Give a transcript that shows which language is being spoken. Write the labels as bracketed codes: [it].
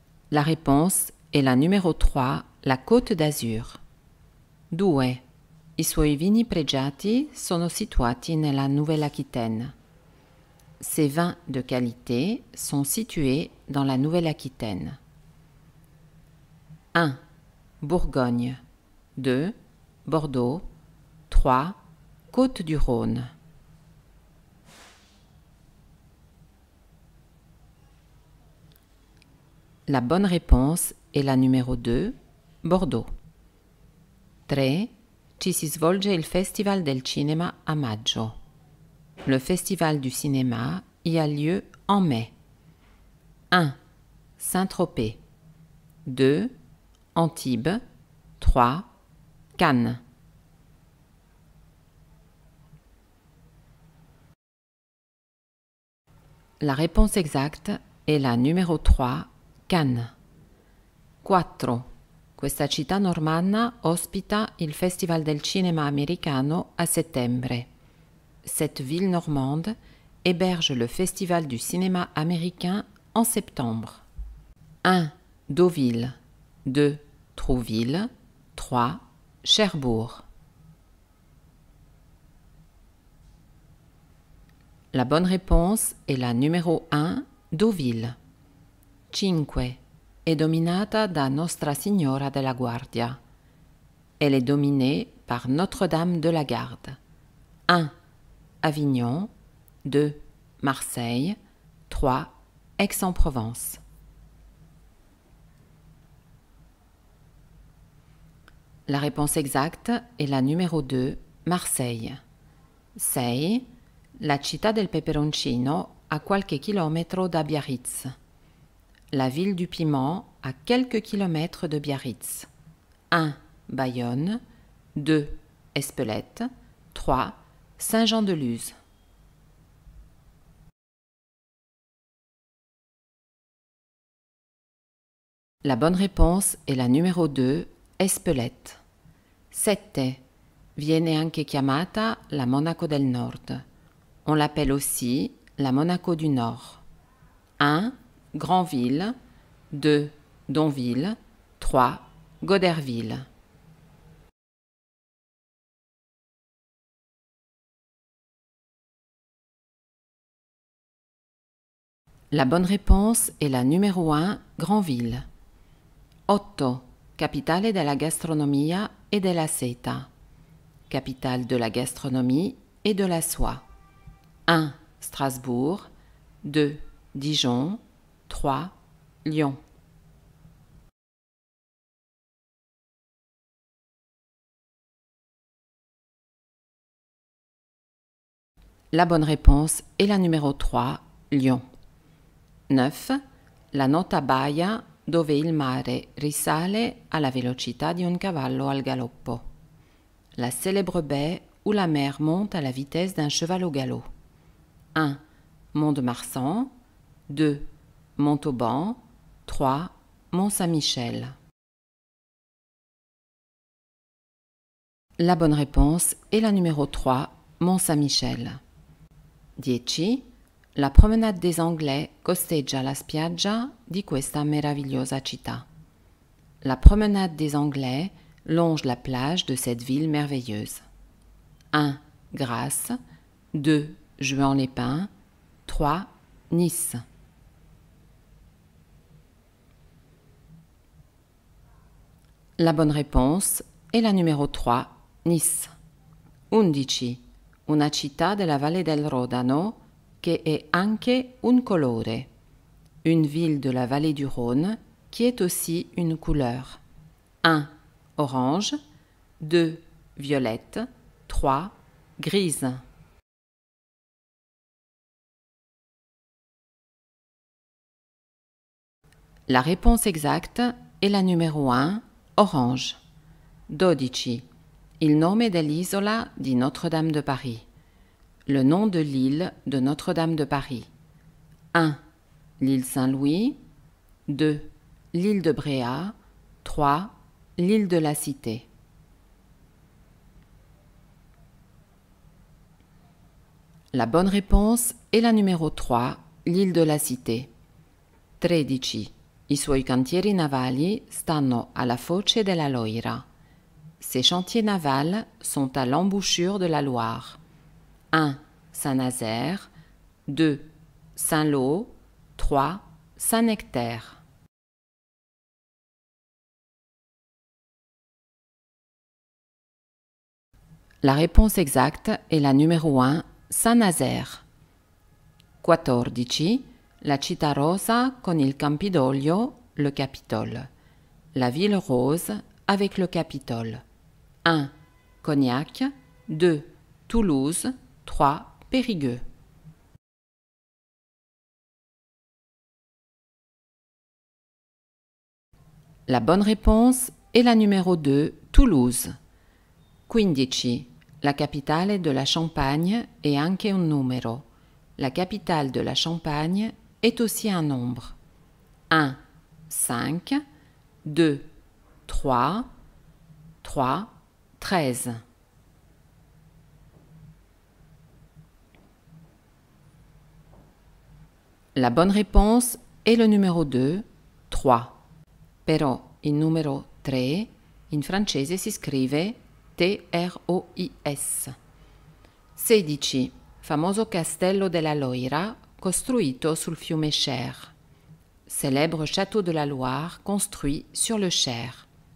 [fr] La réponse est la numéro 3, la côte d'Azur. 2. [it] I suoi vini pregiati sono situati nella Nouvelle-Aquitaine. [fr] Ces vins de qualité sont situés dans la Nouvelle-Aquitaine. 1. Bourgogne. 2. Bordeaux. 3. Côte-du-Rhône. La bonne réponse est la numéro 2, Bordeaux. 3. [it] Ci si svolge il Festival del Cinema a maggio. [fr] Le Festival du cinéma y a lieu en mai. 1. Saint-Tropez. 2. Antibes. 3. Cannes. La réponse exacte est la numéro 3, Cannes. 4. [it] Questa città normanna ospita il Festival del Cinema americano a settembre. [fr] Cette ville normande héberge le Festival du cinéma américain en septembre. 1. Deauville. 2. Trouville. 3. Cherbourg. La bonne réponse est la numéro 1, Deauville. 5. [it] È dominata da Nostra Signora della Guardia. [fr] Elle est dominée par Notre-Dame de la Garde. 1. Avignon. 2. Marseille. 3. Aix-en-Provence. La réponse exacte est la numéro 2, Marseille. 6. [it] La città del peperoncino a qualche chilometro da Biarritz. [fr] La ville du piment à quelques kilomètres de Biarritz. 1. Bayonne. 2. Espelette. 3. Saint-Jean-de-Luz. La bonne réponse est la numéro 2, Espelette. 7. [it] Viene anche chiamata la Monaco del Nord. [fr] On l'appelle aussi la Monaco du Nord. 1. Granville. 2. Donville. 3. Goderville. La bonne réponse est la numéro 1, Granville. 8. [it] Capitale della gastronomia e della seta. [fr] Capitale de la gastronomie et de la soie. 1. Strasbourg. 2. Dijon. 3. Lyon. La bonne réponse est la numéro 3, Lyon. 9. [it] La nota baia dove il mare risale alla velocità di un cavallo al galoppo. [fr] La célèbre baie où la mer monte à la vitesse d'un cheval au galop. 1. Mont-de-Marsan. 2. Montauban. 3. Mont-Saint-Michel. La bonne réponse est la numéro 3, Mont-Saint-Michel. 10. [it] La promenade des Anglais costeggia la spiaggia di questa meravigliosa città. [fr] La promenade des Anglais longe la plage de cette ville merveilleuse. 1. Grasse. 2. Juan-les-Pins. 3. Nice. La bonne réponse est la numéro 3, Nice. 11. [it] Una città della Valle del Rodano che è anche un colore. [fr] Une ville de la vallée du Rhône qui est aussi une couleur. 1. Orange. 2. Violette. 3. Grise. La réponse exacte [it] è la numero [fr] 1, orange. 12. [it] Il nome dell'isola di Notre-Dame de Paris. [fr] Le nom de l'île de Notre-Dame de Paris. 1. L'île Saint-Louis. 2. L'île de Bréa. 3. L'île de la Cité. La bonne réponse [it] è la numero [fr] 3, l'île de la Cité. 13. [it] I suoi cantieri navali stanno alla foce della Loira. [fr] Ses chantiers navals sont à l'embouchure de la Loire. 1. Saint-Nazaire. 2. Saint-Lô. 3. Saint-Nectaire. La réponse exacte [it] è la numero [fr] 1, Saint-Nazaire. 14. [it] La città rosa con il Campidoglio, le Capitole. [fr] La ville rose avec le Capitole. 1. Cognac. 2. Toulouse. 3. Périgueux. La bonne réponse [it] è la numero [fr] 2, Toulouse. 15. La capitale de la Champagne [it] è anche un numero. [fr] La capitale de la Champagne est aussi un nombre. 1. 5. 2. 3. 3. 13. La bonne réponse [it] è [fr] le numero 2, 3. [it] Però il numero 3 in francese si scrive T-R-O-I-S. 16. Famoso castello della Loira costruito sul fiume Cher. [fr] Célèbre château de la Loire construit sur le Cher.